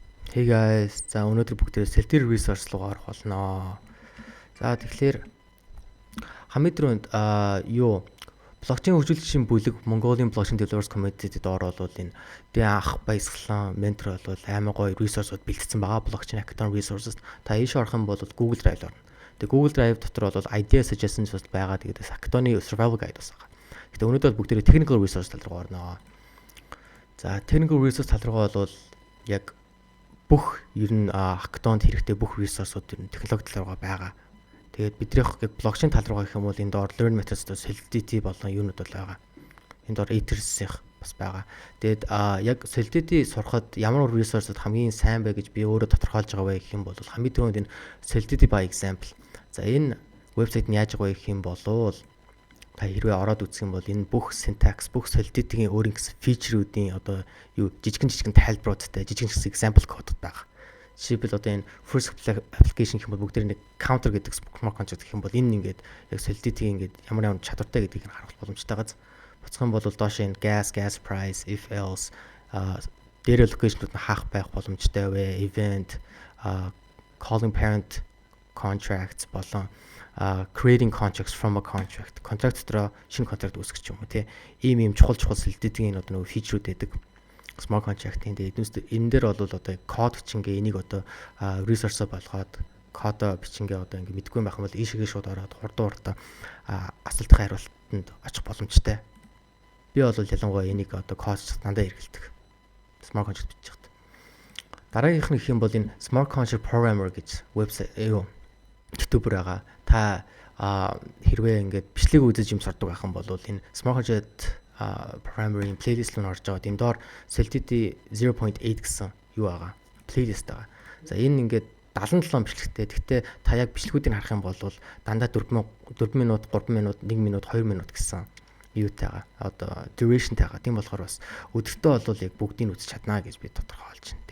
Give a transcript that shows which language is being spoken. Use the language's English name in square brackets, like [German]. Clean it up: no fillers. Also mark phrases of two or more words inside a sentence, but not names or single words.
[English] Hey guys, [Mongolian] за өнөөдөр бүгдээ Solidity resource руу орох болно. За тэгэхээр хамгийн түрүүнд блокчейн хөгжүүлэгчийн бүлэг Mongolia Blockchain Developers Community-д оролцвол энэ анх баясгалан ментор бол амар гоё resource-ууд бэлтгэсэн байгаа. [English] Blockchain Hackathon resources [Mongolian] та ийш орох юм бол Google Drive орно. Тэгээ Google Drive дотор бол [English] idea suggestions [Mongolian] бас байгаа. Тэгээд Hackathon-ы [English] survival guide [Mongolian] бас байгаа. Гэтэ өнөөдөр бүгдээ [English] technical resource [Mongolian] тал руу орно. За [English] technical resource [Mongolian] тал руугаа бол яг бүх ер нь хакатонд хэрэгтэй бүх ресурсууд ер нь технологи тал руугаа байгаа. Тэгээд бидрийнх яг блокчейн тал руугаа гэх юм бол энэ доор [English] learn methods [Mongolian] Solidity болон юунууд бол байгаа. Энэ доор ethers-ийнх бас байгаа. Тэгээд яг Solidity сурахад ямар ресурсууд хамгийн сайн бэ гэж би өөрөө тодорхойлж байгаа вэ гэх юм бол хамгийн түрүүнд энэ Solidity by example. За энэ вебсайт нь яаж байгаа вэ гэх юм бол та хэрвээ ороод үзэх юм бол энэ бүх syntax, бүх Solidity-ийн өөрийн гэсэн фичерүүдийн одоо жижигэн тайлбаруудтай жижигэн example кодууд байгаа. Жишээлбэл одоо энэ [English] first application [Mongolian] гэх юм бол бүгд нэг counter гэдэг [English] smart contract [Mongolian] гэх юм бол энэ ингээд яг Solidity ингээд ямар чадвартай гэдгийг харуулах боломжтой байгаа. Буцах юм бол доош энэ [English] gas price, if else [Mongolian] дээр location-ууд нь хаах байх боломжтой вэ? [English] Event, calling parent contracts болон creating contracts from a contract [Mongolian] дотроо шинэ контракт үүсгэж юм уу тий ийм чухал Solidity-ийн одоо нөгөө фичрүүд байдаг [English] smart contract- [Mongolian] ийн тэгээд энэ дээр бол одоо код бичингээ энийг одоо resource-о болгоод кодо бичингээ одоо ингэ мэдгүй байх юм бол ийшээгээ шууд ороод хурдан асуултын хариултанд очих боломжтой. Би бол ялангуяа энийг одоо код дандаа хэрэгэлдэг [English] smart contract [Mongolian] бичих хэрэгтэй. Дараагийнх нь гэх юм бол энэ [English] smart contract programmer [Mongolian] гэж вебсайт YouTuber байгаа. Та хэрвээ ингээд бичлэг үзэж юм сурдаг байх юм бол энэ [English] smart contract programming playlist [Mongolian] руу орж байгаа. Энэ доор Solidity 0.8 гэсэн юу байгаа. Playlist байгаа. За энэ ингээд 77 бичлэгтэй. Гэхдээ та яг бичлэгүүдийг харах юм бол дандаа 4 минут, 3 минут, 1 минут, 2 минут гэсэн юутайгаа одоо duration тайгаа. Тийм болохоор бас өдөртөө бол яг бүгдийг үзэж чадна гэж би тодорхойлж байна.